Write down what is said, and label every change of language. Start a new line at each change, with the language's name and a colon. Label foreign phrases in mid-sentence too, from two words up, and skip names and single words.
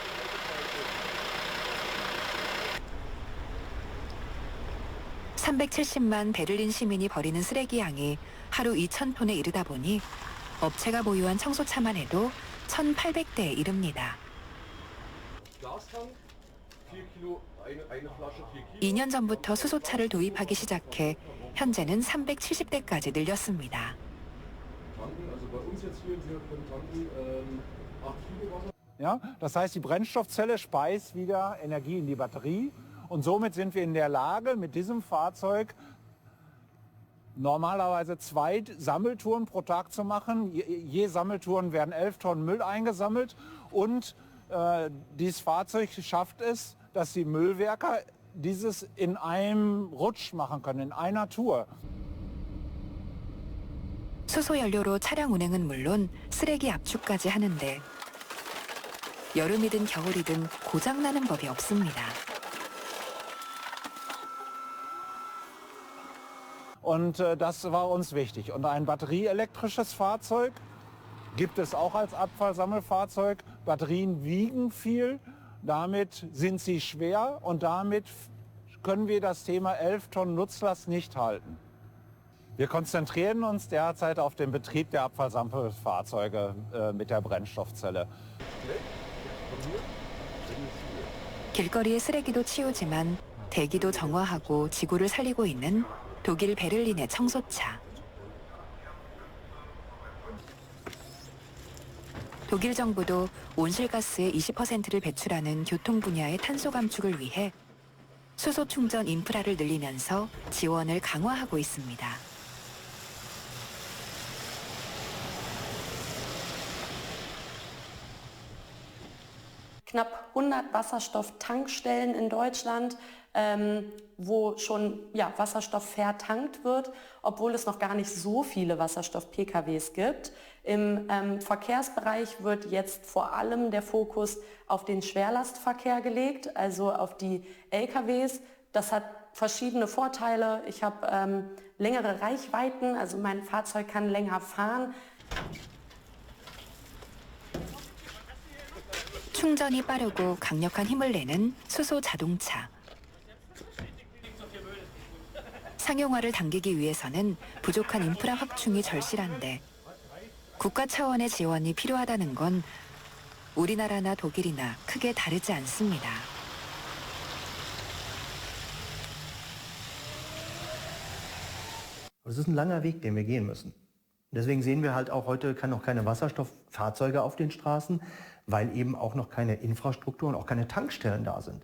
Korean: (370만) 베를린 시민이 버리는 쓰레기 양이 하루 2,000톤에 이르다 보니 업체가 보유한 청소차만 해도 1,800대에 이릅니다. 2년 전부터 수소차를 도입하기 시작해 현재는 370대까지 늘렸습니다.
German: Ja, das heißt, die Brennstoffzelle speist wieder Energie in die Batterie und somit sind wir in der Lage, mit diesem Fahrzeug normalerweise 2 Sammeltouren pro Tag zu machen. Je Sammeltouren werden 11 Tonnen Müll eingesammelt und dieses Fahrzeug schafft es, dass die Müllwerker dieses in einem Rutsch machen können, in einer Tour.
Korean: 수소 연료로 차량 운행은 물론 쓰레기 압축까지 하는데 여름이든 겨울이든 고장나는 법이 없습니다.
German: Und das war uns wichtig. Und ein batterieelektrisches Fahrzeug gibt es auch als Abfallsammelfahrzeug. Batterien wiegen viel, damit sind sie schwer und damit können wir das Thema 11 Tonnen Nutzlast nicht halten. Wir konzentrieren uns derzeit auf den Betrieb der Abfallsammelfahrzeuge mit der Brennstoffzelle.
Korean: 길거리의 쓰레기도 치우지만 대기도 정화하고 지구를 살리고 있는 독일 베를린의 청소차. 독일 정부도 온실가스의 20%를 배출하는 교통 분야의 탄소 감축을 위해 수소 충전 인프라를 늘리면서 지원을 강화하고 있습니다.
German: Knapp 100 Wasserstofftankstellen in Deutschland, wo schon Wasserstoff vertankt wird, obwohl es noch gar nicht so viele Wasserstoff-PKWs gibt. Im Verkehrsbereich wird jetzt vor allem der Fokus auf den Schwerlastverkehr gelegt, also auf die LKWs. Das hat verschiedene Vorteile. Ich habe längere Reichweiten, also mein Fahrzeug kann länger fahren.
Korean: 충전이 빠르고 강력한 힘을 내는 수소 자동차. 상용화를 당기기 위해서는 부족한 인프라 확충이 절실한데 국가 차원의 지원이 필요하다는 건 우리나라나 독일이나 크게 다르지 않습니다.
German: Das ist ein langer Weg, den wir gehen müssen. Deswegen sehen wir halt auch heute noch keine Wasserstofffahrzeuge auf den Straßen, weil eben auch noch keine Infrastruktur und auch keine Tankstellen da sind.